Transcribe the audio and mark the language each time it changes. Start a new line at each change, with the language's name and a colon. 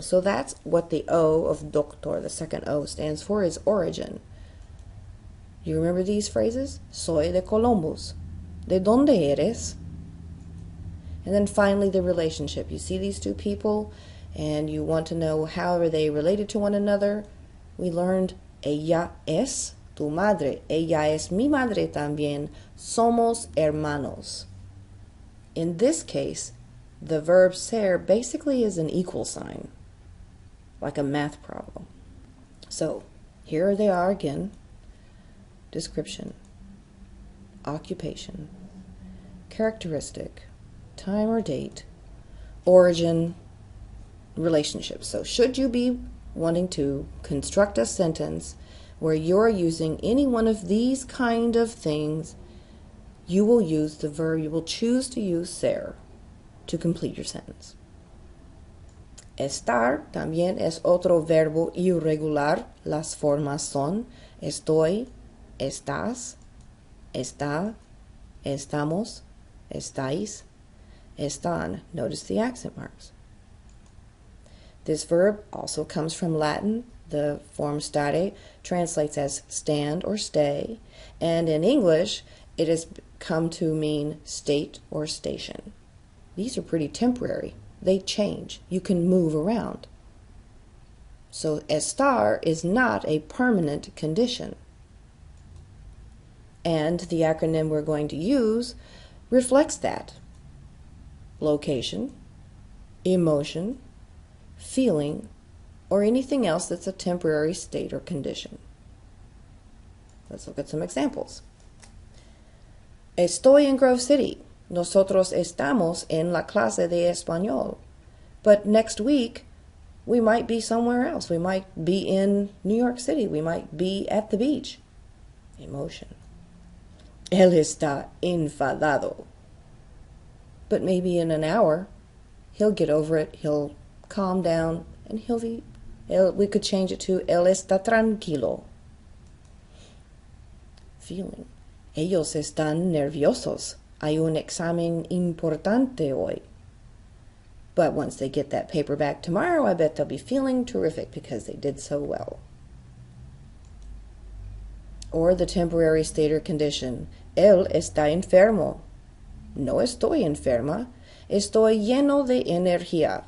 English: So that's what the O of doctor, the second O, stands for, is origin. You remember these phrases?
Spanish: Soy de Columbus. ¿De dónde eres?
English: And then finally, the relationship. You see these two people, and you want to know how are they related to one another. We learned
Spanish: ella es tu madre, ella es mi madre también, somos hermanos.
English: In this case, the verb ser basically is an equal sign, like a math problem. So, here they are again. Description, occupation, characteristic, time or date, origin, relationship. So, should you be wanting to construct a sentence where you're using any one of these kind of things, you will use the verb, you will choose to use ser to complete your sentence.
Spanish: Estar también es otro verbo irregular. Las formas son estoy, estás, está, estamos, estáis, están.
English: Notice the accent marks. This verb also comes from Latin. The form stare translates as stand or stay, and in English it has come to mean state or station. These are pretty temporary. They change. You can move around. So estar is not a permanent condition. And the acronym we're going to use reflects that. Location, emotion, feeling, or anything else that's a temporary state or condition. Let's look at some examples.
Spanish: Estoy en Grove City. Nosotros estamos en la clase de español.
English: But next week, we might be somewhere else. We might be in New York City. We might be at the beach. Emotion.
Spanish: Él está enfadado.
English: But maybe in an hour, he'll get over it. He'll calm down, and we could change it to
Spanish: Él está tranquilo.
English: Feeling.
Spanish: Ellos están nerviosos. Hay un examen importante hoy.
English: But once they get that paper back tomorrow, I bet they'll be feeling terrific because they did so well. Or the temporary state or condition.
Spanish: Él está enfermo. No estoy enferma. Estoy lleno de energía.